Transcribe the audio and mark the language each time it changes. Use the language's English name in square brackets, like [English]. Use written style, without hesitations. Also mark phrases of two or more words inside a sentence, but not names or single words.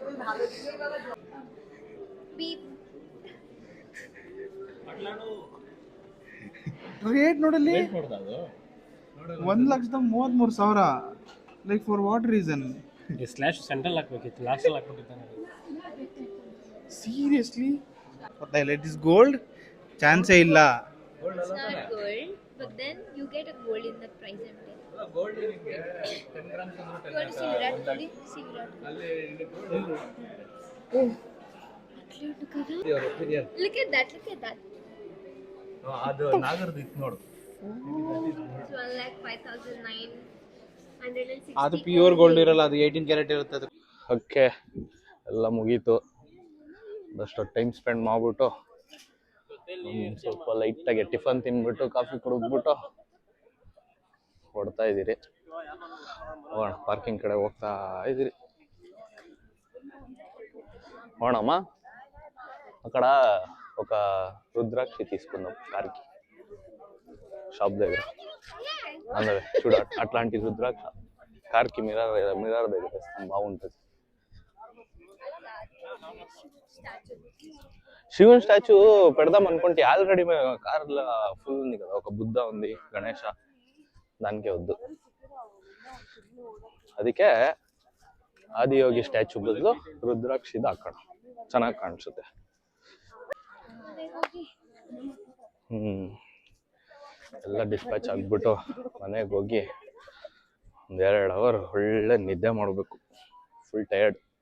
[Kannada] ರೇಟ್ ನೋಡಲ್ಲಿ ನೋಡ್ದದು [English] 1,33,000. like for what reason? [Kannada] ಸ್ಲ್ಯಾಶ್ ಸೆಂಟ್ರಲ್ ಹಾಕ್ಬೇಕಿತ್ತು, ಲಾಸ್ಟಲ್ಲಿ ಹಾಕ್ಬಿಟ್ಟಿದ್ದಾನೆ. [English] seriously it is gold? [Kannada] ಚಾನ್ಸೇ ಇಲ್ಲ. [English] It's not gold, but then you get a gold in that price and day. [Kannada] ಗೋಲ್ಡ್ ನಿಮಗೆ 10 ಗ್ರಾಮ್ಸ್ [English] You want to see Virat Kohli? See Virat Kohli. [Kannada] ಅಲ್ಲಿ [English] Look at that, look at that. [Kannada] ಅದು ನಾಗರದ್ದು ಇತ್ತು ನೋಡು. [English] It's 1,05,960. [Kannada] ಅದು [English] pure gold [Kannada] ಇರಲ್ಲ, ಅದು 18 ಕ್ಯಾರೆಟ್ ಇರುತ್ತೆ ಅದು. ಓಕೆ, ಎಲ್ಲ ಮುಗೀತು. ಒಂದಷ್ಟು [English] time spend [Kannada] ಮಾಡಿಬಿಟ್ಟು ಸ್ವಲ್ಪ ಲೈಟಾಗಿ ಟಿಫನ್ ತಿನ್ಬಿಟ್ಟು ಕಾಫಿ ಕುಡಿದ್ಬಿಟ್ಟು ಹೊಡ್ತಾ ಇದ್ದೀರಿ. ಹೋಗೋಣ, ಪಾರ್ಕಿಂಗ್ ಕಡೆ ಹೋಗ್ತಾ ಇದ್ದೀರಿ. [Telugu] ಹೋಣమ్మా అక్కడ ఒక రుద్రాక్షి తీసుకుందాం కార్కి, షాప్ దగ్గర. అందవే చూడ, అట్లాంటి రుద్రాక్ష కార్కి మిర్రర్ దగ్గర వేస్తాం, బాగుంటుంది. శివుని స్టాచ్యూ పెడదాం అనుకుంటే ఆల్రెడీ కార్లో ఫుల్ ఉంది కదా, ఒక బుద్ధ ఉంది, గణేಶ, దానికే వద్దు. [Kannada] ಅದಕ್ಕೆ ಆದಿಯೋಗಿ ಸ್ಟ್ಯಾಚ್ಯೂ ಬದಲು ರುದ್ರಾಕ್ಷಿದ ಹಾಕೋಣ, ಚೆನ್ನಾಗಿ ಕಾಣಿಸುತ್ತೆ. ಎಲ್ಲ ಡಿಸ್ಪ್ಯಾಚ್ ಆಗಿಬಿಟ್ಟು ಮನೆಗೆ ಹೋಗಿ 1-2 ಅವರ್ ಒಳ್ಳೆ ನಿದ್ದೆ ಮಾಡಬೇಕು, [English] full tired.